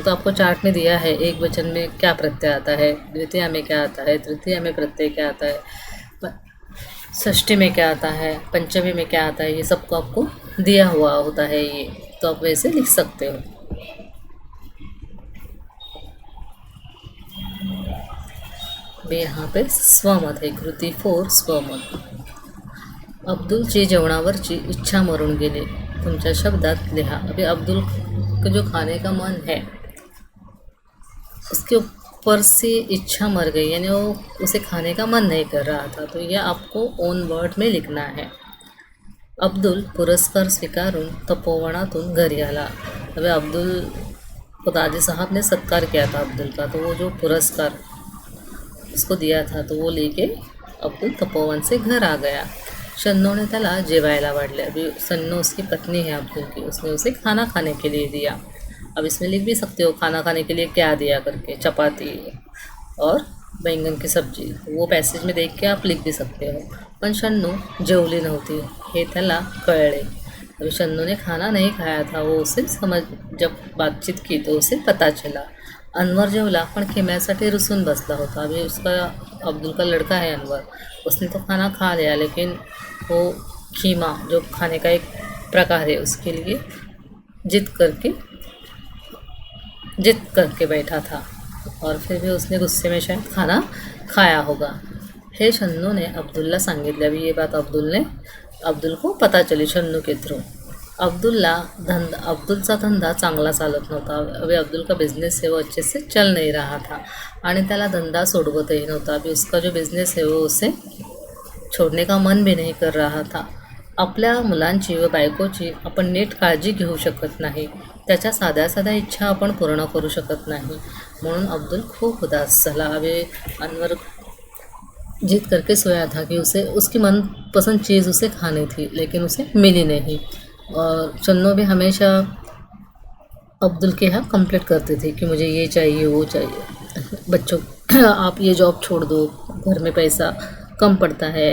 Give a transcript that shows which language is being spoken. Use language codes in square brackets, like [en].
[hi] तो आपको चार्ट में दिया है एक वचन में क्या प्रत्यय आता है, द्वितीया में क्या आता है, तृतीया में प्रत्यय क्या आता है, षष्ठी में क्या आता है, पंचमी में क्या आता है, ये सबको आपको दिया हुआ होता है ये, तो आप वैसे लिख सकते हो। यहाँ पे स्वमत है, कृती 4 स्वमत। [mr] अब्दुलची जेवणावरची इच्छा मरून गेली, तुमच्या शब्दात लिहा। [hi] अभी अब्दुल का जो खाने का मन है उसके ऊपर से इच्छा मर गई, यानी वो उसे खाने का मन नहीं कर रहा था, तो यह आपको ओन वर्ड में लिखना है। [mr] अब्दुल पुरस्कार स्वीकारून तपोवनातून घरी आला। [hi] अभी अब्दुल को दादी साहब ने सत्कार किया था अब्दुल का, तो वो जो पुरस्कार उसको दिया था तो वो लेके अब्दुल तपोवन से घर आ गया। [mr] शन्नू ने त्याला जेवायला वाढले। [hi] अभी सन्नू उसकी पत्नी है अब्दुल की, उसने उसे खाना खाने के लिए दिया। अब इसमें लिख भी सकते हो खाना खाने के लिए क्या दिया करके, चपाती और बैंगन की सब्जी, वो पैसेज में देख के आप लिख भी सकते हो। [mr] पण शन्नू जेवली नव्हती हे त्याला कळले। [hi] अभी शन्नू ने खाना नहीं खाया था, वो उसे जब बातचीत की तो उसे पता चला। [mr] अनवर जेवला पण खेम्यासाठी रुसून बसला होता। [hi] अभी उसका अब्दुल का लड़का है अनवर, उसने तो खाना खा लिया लेकिन वो खीमा जो खाने का एक प्रकार है उसके लिए जिद करके जिद करके बैठा था और फिर भी उसने गुस्से में शायद खाना खाया होगा। [mr] हे शन्नू ने अब्दुलला सांगितले. [hi] अभी ये बात अब्दुल को पता चली शन्नू के थ्रू. [mr] अब्दुलचा धंदा चांगला चालत नव्हता. [hi] अभी अब्दुल का बिझनेस है वो अच्छे से चल नहीं रहा था [mr] आणि त्याला धंदा सोडवतही नव्हता. [hi] अभी उसका जो बिझनेस है वो उसे छोड़ने का मन भी नहीं कर रहा था. [mr] आपल्या मुलांची व बायकोची आपण नीट काळजी घेऊ शकत नाही. त्याच्या साध्या साध्या इच्छा आपण पूर्ण करू शकत नाही. म्हणून अब्दुल खूप उदास झाला. [hi] अभी अनवर जिद करके सोया था कि उसे उसकी मनपसंद चीज़ उसे खानी थी, लेकिन उसे मिली नहीं. और चन्नो भी हमेशा अब्दुल के यहाँ कंप्लेंट करती थी कि मुझे ये चाहिए वो चाहिए, बच्चों आप ये जॉब छोड़ दो, घर में पैसा कम पड़ता है.